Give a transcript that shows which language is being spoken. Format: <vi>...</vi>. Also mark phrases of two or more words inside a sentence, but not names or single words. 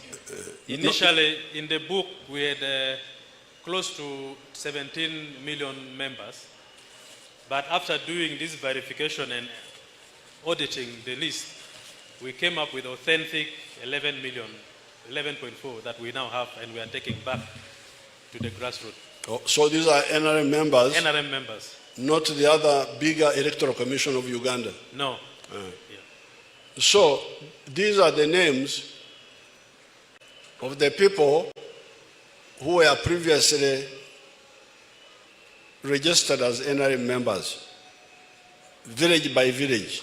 <en>Initially, in the book, we had close to 17 million members. But after doing this verification and auditing the list, we came up with authentic 11.4 that we now have, and we are taking back to the grassroots. Oh, so these are NRM members? NRM members. Not the other bigger electoral commission of Uganda? No. Yeah. So these are the names of the people who were previously registered as NRM members, village by village.</en>